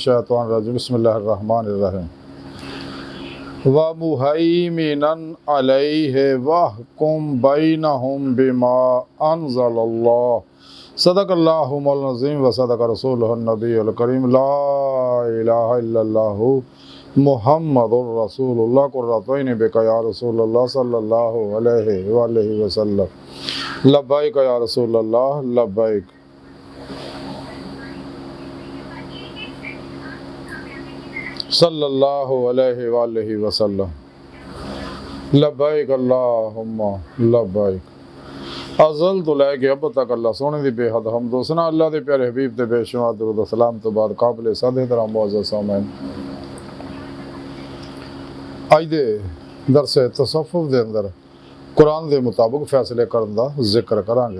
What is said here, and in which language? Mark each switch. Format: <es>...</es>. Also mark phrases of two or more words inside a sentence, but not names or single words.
<ar>الشيطان الرجيم بسم الله الرحمن الرحيم ومهيمنا عليه واحكم بينهم بما أنزل الله صدق الله العظيم وصدق رسوله النبي الكريم لا إله إلا الله محمد رسول الله قرتين بك يا رسول الله صلى الله عليه وسلم لبيك يا رسول الله لبيك. صلى الله عليه وسلم لبيك اللهم لبيك.</ar> <pa>ازل توں لے کے اب تک اللہ سوہنے دی بے حد حمد و ثنا اللہ دے پیارے حبیب تے بے شمار درود سلام توں بعد قابل صد طرح معزز سامعین اج دے درس تصوف دے اندر قرآن دے مطابق فیصلے کرن دا ذکر کراں گے.</pa>